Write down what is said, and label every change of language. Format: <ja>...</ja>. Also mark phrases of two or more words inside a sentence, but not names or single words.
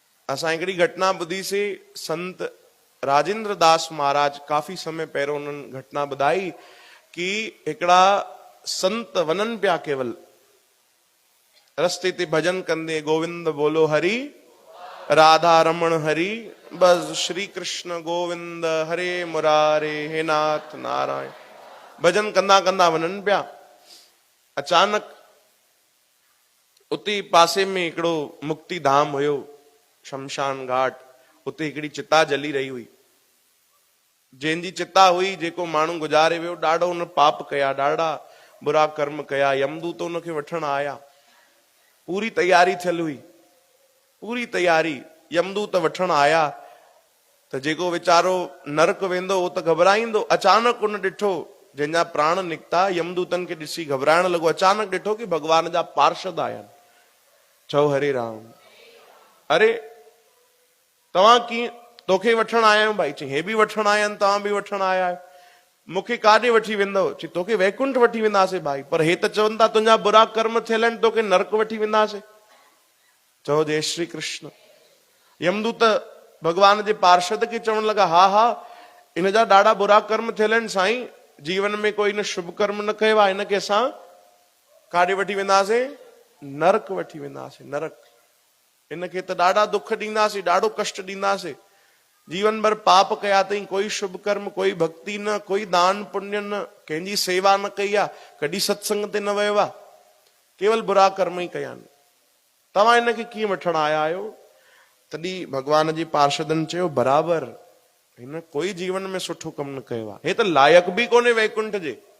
<sd>असां हिकिड़ी घटना ॿुधी से संत राजेंद्र दास महाराज काफ़ी समय पहिरियों उन्हनि घटना ॿुधाई कि हिकिड़ा संत वञनि पिया केवल रस्ते ते भजन कंदे गोविंद बोलो हरि राधा रमण हरि बस श्री कृष्ण गोविंद हरे मुरारे हे नाथ नारायण भजन कंदा कंदा वञनि पिया। अचानक उते पासे में हिकिड़ो मुक्ति धाम हुयो शमशान घाट, उते हिकिड़ी चिता जली रही हुई। जंहिंजी चिता हुई जेको माण्हू गुज़ारे वियो ॾाढो हुन पाप कया, ॾाढा बुरा कर्म कया। यमदूत उनखे वठण आया, पूरी तैयारी थियल हुई, पूरी तैयारी। यमदूत वठण आया त जेको वीचारो नरक वेंदो उहो त घबराईंदो। अचानक उन ॾिठो जंहिंजा प्राण निकिता, यमदूतनि खे ॾिसी घबराइण लॻो। अचानक ॾिठो कि भगवान जा पार्षद आया आहिनि। चओ हरे राम। अरे तव्हां कीअं, तोखे वठण आया आहियूं भाई। चई हे बि वठण आया आहिनि, तव्हां बि वठण आया आहियो। मूंखे काॾे वठी वेंदव? चई तोखे वैकुंठ वठी वेंदासीं भाई, पर हे त चवनि था तुंहिंजा बुरा कर्म थियल आहिनि, तोखे नरक वठी वेंदासीं। चओ जय श्री कृष्ण। यमदूत भगवान जे पार्षद खे चवण लॻा, हा हा इन जा ॾाढा बुरा कर्म थियल आहिनि साईं, जीवन में कोई न शुभ कर्म न कयो आहे, इनखे असां काॾे वठी वेंदासीं? नरक वठी वेंदासीं, नरक। इनखे त ॾाढा दुख ॾींदासीं, ॾाढो कष्ट ॾींदासीं। जीवन भर पाप कया अथई, कोई शुभ कर्म, कोई भक्ति न, कोई दान पुण्य न, कंहिंजी सेवा न कई आहे, कॾहिं सत्संग ते न वियो आहे, केवल बुरा कर्म ई कया आहिनि। तव्हां इनखे कीअं वठण आया आहियो? तॾहिं भगवान जे पार्षदनि चयो, बराबरि हिन कोई जीवन में सुठो कमु न कयो आहे, हे त लायक बि कोन्हे वैकुंठ जे।</sd>